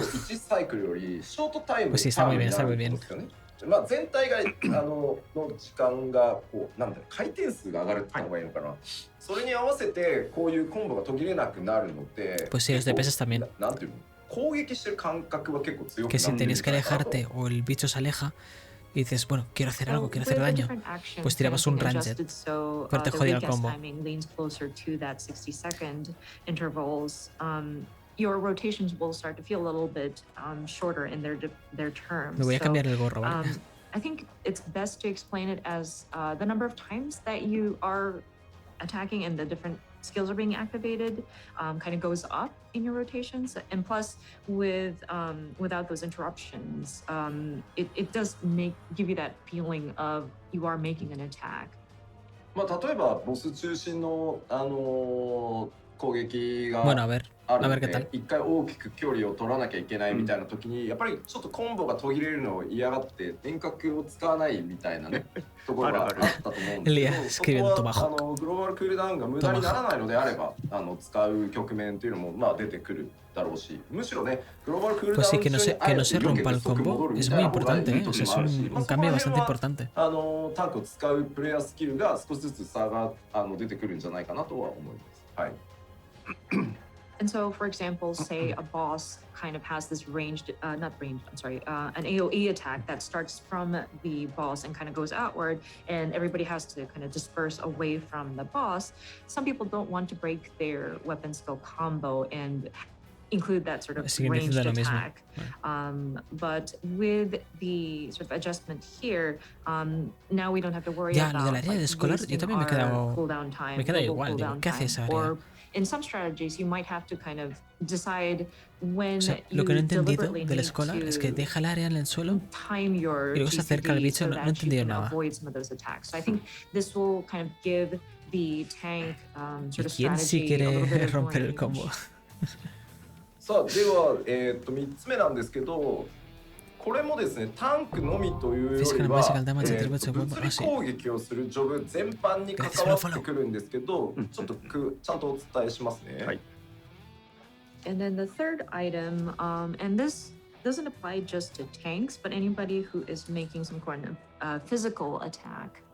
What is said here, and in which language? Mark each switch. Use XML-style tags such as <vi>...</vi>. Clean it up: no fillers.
<es>Pues sí, está muy bien, está muy bien.</es> <ja>まあ全体がの時間がこうなんだろう回転数が上がるって言った方がいいのかな。それに合わせてこういうコンボが途切れなくなるので。</ja> <es>Pues sí, los DPS también.</es> <ja>なんていうの攻撃してる感覚は結構強くなる。</ja> <es>Que si tenías que alejarte o el bicho se aleja y dices, bueno, quiero hacer algo, quiero hacer daño, pues tirabas un ranged, pero te jodía el combo.</es> <en>Your rotations will start to feel a little bit shorter in their terms.</en> <es>Me voy a cambiar el gorro, ¿vale?</es> <en>I think it's best to explain it as the number of times that you are attacking and the different skills are being activated kind of goes up in your rotations, and plus without those interruptions, it does give you that feeling of you are making an attack.</en> <ja>まあ例えばボス中心の攻撃が</ja> <es>Bueno, a ver qué tal.</es> <ja>一回大きく距離を取らなきゃいけないみたいな時にやっぱりちょっとコンボが途切れるのを嫌がって遠隔を使わないみたいなねところがあったと思うんですけど、そこはグローバルクールダウンが無駄にならないのであれば使う局面っていうのもまあ出てくるだろうし、むしろねグローバルクールダウン</ja> <es>Pues sí, que no se rompa el combo es muy importante, ¿eh? O sea, es un cambio bastante importante.</es> <ja>タンクを使うプレイヤースキルが少しずつ差が出てくるんじゃないかなとは思います。はい。</ja> <en>And so, for example, say a boss kind of has this ranged, an AoE attack that starts from the boss and kind of goes outward, and everybody has to kind of disperse away from the boss. Some people don't want to break their weapon skill combo and include that sort of ranged attack. But with the sort of adjustment here, now we don't have to worry about cooldown time.</en> <es>Me queda igual, digo, ¿qué hace esa área?</es> <en>In some strategies, you might have to kind of decide when</en> <es>lo que no he entendido del escolar es que deja el área en el suelo y luego se acerca al bicho. No he entendido nada.</es> <en>So I think this will kind of give the tank sort of</en> <es>¿Quién sí quiere romper el combo?</es> <ja>さあでは3つ目なんですけど、ここれもですね、タンクのみというよりは、物理攻撃をするジョブ全般に関わってくるんですけど、ちょっとちゃんとお伝えしますね。はい。</ja> <en>And then the third item, and this doesn't apply just to tanks, but anybody who is making some kind of physical attack.</en>